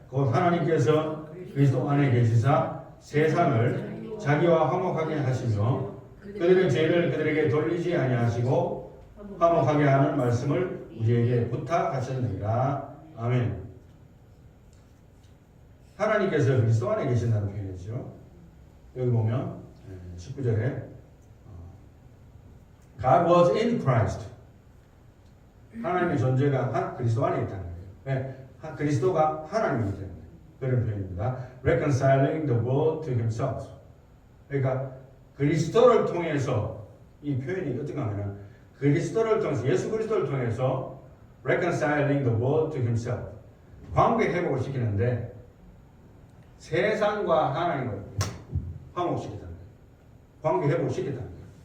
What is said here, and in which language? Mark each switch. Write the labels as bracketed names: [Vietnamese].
[Korean] 곧 하나님께서 그리스도 안에 계시사 세상을 자기와 화목하게 하시며 그들의 죄를 그들에게 돌리지 아니하시고 화목하게 하는 말씀을 우리에게 부탁하셨느니라. 아멘. 하나님께서 그리스도 안에 계신다는 표현이죠. 여기 보면 19절에 [English] God was in Christ. [Korean] 하나님의 존재가 그리스도 안에 있다는 거예요. 네, 그리스도가 하나님이기 때문에 그런 표현입니다. [English] Reconciling the world to himself. [Korean] 그러니까 그리스도를 통해서 이 표현이 어떤가 하면 그리스도를 통해서 예수 그리스도를 통해서 [English] reconciling the world to himself. [Korean] 관계 회복을 시키는데 세상과 하나님을 화목시키다는 거예요. 관계 회복을 시키다는 거예요.